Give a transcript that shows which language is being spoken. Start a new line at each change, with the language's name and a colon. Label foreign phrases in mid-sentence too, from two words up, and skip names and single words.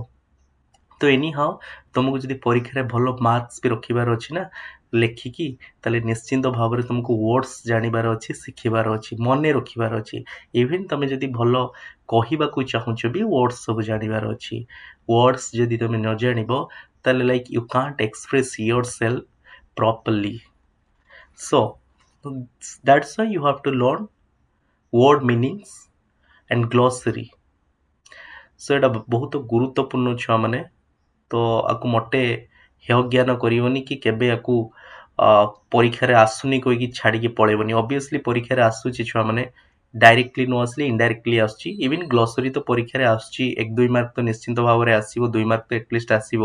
Odia: ତ
English: any how
Odia: ତୁମକୁ ଯଦି ପରୀକ୍ଷାରେ ଭଲ ମାର୍କସ୍ ବି ରଖିବାର ଅଛି ନା ଲେଖିକି, ତାହେଲେ ନିଶ୍ଚିନ୍ତ ଭାବରେ ତୁମକୁ ୱାର୍ଡସ୍ ଜାଣିବାର ଅଛି, ଶିଖିବାର ଅଛି, ମନେ ରଖିବାର ଅଛି। ଇଭେନ୍ ତମେ ଯଦି ଭଲ କହିବାକୁ ଚାହୁଁଛ ବି ୱାର୍ଡସ୍ ସବୁ ଜାଣିବାର ଅଛି।
English: ୱାର୍ଡସ୍ ଯଦି ତମେ ନ ଜାଣିବ ତାହେଲେ like you can't express your self properly. So that's why you have to learn word meanings and glossary.
Odia: So ଏଇଟା ବହୁତ ଗୁରୁତ୍ୱପୂର୍ଣ୍ଣ ଛୁଆମାନେ। ତ ଆକୁ ମୋଟେ ହେୟ ଜ୍ଞାନ କରିବନି କି କେବେ ଆକୁ ପରୀକ୍ଷାରେ ଆସୁନି କହିକି ଛାଡ଼ିକି ପଳେଇବନି। ଅବଭିୟସଲି ପରୀକ୍ଷାରେ ଆସୁଛି ଛୁଆମାନେ, ଡାଇରେକ୍ଟଲି ନ ଆସିଲେ ଇନଡାଇରେକ୍ଟଲି ଆସୁଛି। ଇଭିନ୍ ଗ୍ଲୋସରୀ ତ ପରୀକ୍ଷାରେ ଆସୁଛି, 1-2 ମାର୍କ ତ ନିଶ୍ଚିନ୍ତ ଭାବରେ ଆସିବ, 2 ମାର୍କ ତ ଏଟଲିଷ୍ଟ ଆସିବ।